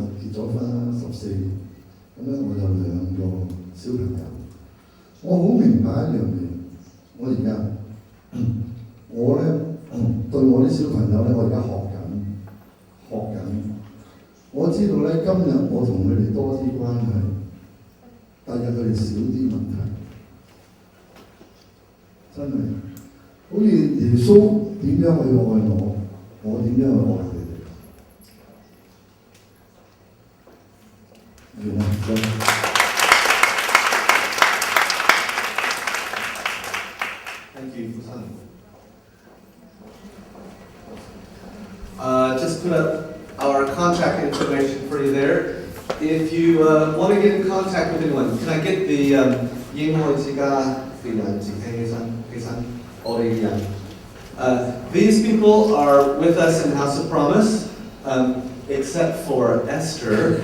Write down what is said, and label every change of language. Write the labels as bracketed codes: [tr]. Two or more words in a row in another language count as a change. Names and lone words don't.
[yue] 結咗婚啦14年，咁咧我有2個小朋友，我好明白一樣嘢，我而家我咧對我啲小朋友咧，我而家學緊，我知道咧今日我同佢哋多啲關係，第日佢哋少啲問題，真係。好似耶穌點樣去愛我，我點樣去愛佢哋。完啦， [en] Thank you, Fusan. Just put up our contact information for you there. If you want to get in contact with anyone, can I get the these people are with us in House of Promise, except for Esther.